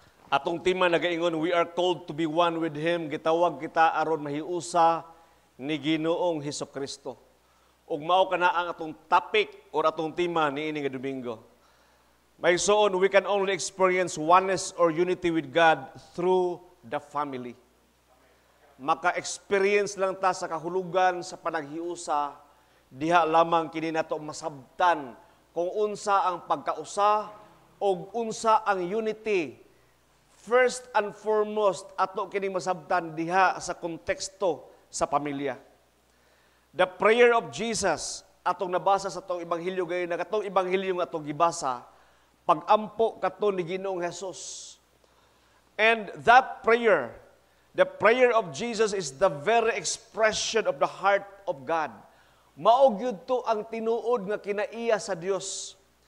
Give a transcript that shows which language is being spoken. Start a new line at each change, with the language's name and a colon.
Cebuano: Atong tema nagaingon,
English: we are called to be one with Him.
Cebuano: Gitawag kita aron mahiusa ni Ginoong Hesukristo. Ug mao kana ang atong topic or atong tema niini nga Domingo.
English: May soon, we can only experience oneness or unity with God through the family.
Cebuano: Maka-experience lang ta sa kahulugan sa panaghiusa, diha lamang kini nato masabtan kung unsa ang pagkausa o unsa ang unity.
English: First and foremost,
Cebuano: ato kini masabtan diha sa konteksto sa pamilya.
English: The prayer of Jesus,
Cebuano: atong nabasa sa atong Ebanghelyo gayon, na katong Ebanghelyo nga atong gibasa, pag-ampo kato ni Ginoong Hesus.
English: And that prayer, the prayer of Jesus is the very expression of the heart of God.
Cebuano: Mao gyud to ang tinuod nga kinaiya sa Dios.